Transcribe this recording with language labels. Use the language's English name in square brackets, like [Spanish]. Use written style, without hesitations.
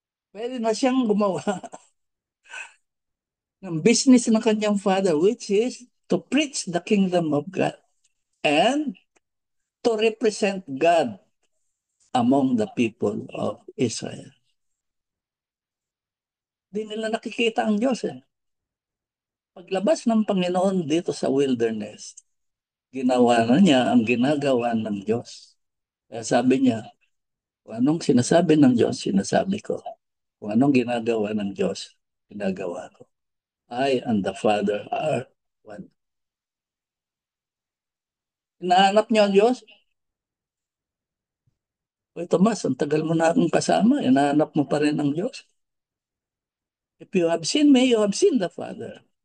[Filipino] Pwede na siyang gumawa ng business ng kanyang [English] father, which is to preach the kingdom of God and to represent God among the people of Israel. [Filipino] Di nila nakikita ang Diyos eh. Paglabas ng Panginoon dito sa wilderness, ginawa na niya ang ginagawa ng Diyos. Kaya sabi niya, kung anong sinasabi ng Diyos, sinasabi ko. Kung anong ginagawa ng Diyos, ginagawa ko. [English] I and the Father are one. [Filipino] Hinahanap niyo ang Diyos? Uy, Tomas, ang tagal mo na akong kasama. Hinahanap mo pa rin ang Diyos. [English] If you have seen me, you have seen the Father.